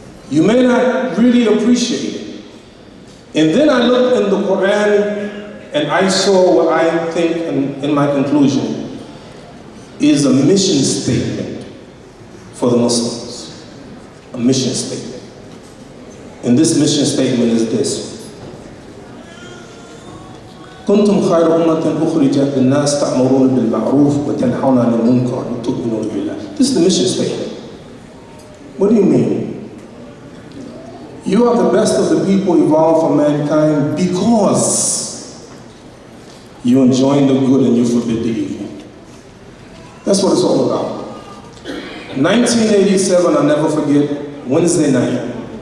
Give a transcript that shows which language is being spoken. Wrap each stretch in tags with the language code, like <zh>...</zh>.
<en>You may not really appreciate it. And then I looked in the Quran and I saw what I think, in my conclusion, is a mission statement for the Muslims. A mission statement. And this mission statement is this.</en> <ar>كنتم خير أمة أخرجت للناس تأمرون بالمعروف وتنهون عن المنكر وتؤمنون بالله.</ar> <en>This is the mission statement. What do you mean? You are the best of the people evolved for mankind because you enjoin the good and you forbid the evil. That's what it's all about. 1987, I'll never forget, Wednesday night.</en>